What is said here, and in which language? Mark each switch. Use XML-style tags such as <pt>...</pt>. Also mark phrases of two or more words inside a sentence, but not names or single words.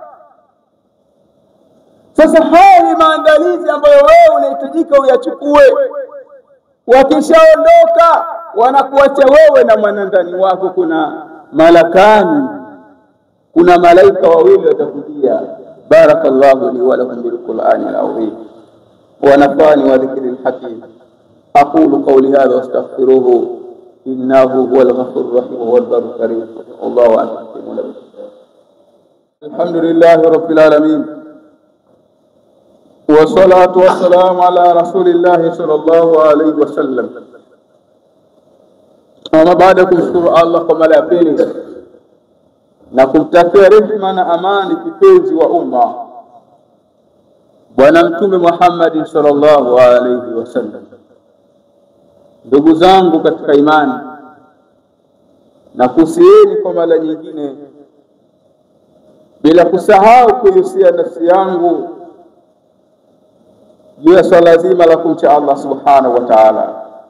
<sw>Sasa haya ni maandalizi ambayo wewe unahitajika uyachukue. Wakishaondoka, wanakuacha wewe na mwanandani wako. Kuna malakani, kuna malaika wawili watakujia.</sw> <ar>بارك الله لي ولكم بالقرآن العظيم ونفعني والذكر الحكيم. أقول قولي هذا وأستغفره إنه هو الغفور الرحيم والبر الكريم. الله أكبر. الحمد لله رب العالمين والصلاة والسلام على رسول الله صلى الله عليه وسلم.</ar> <sw>Ama baada ya kumshukuru Allah kwa mara ya pili na kumtakia rehema na amani kipenzi wa umma Bwana Mtume Muhammad</sw> <ar>صلى الله عليه وسلم,</ar> <sw>ndugu zangu katika imani, na kusieni kwa mara nyingine bila kusahau kuhusia nafsi yangu juu ya swala zima la kumcha Allah</sw> <ar>سبحانه وتعالى.</ar>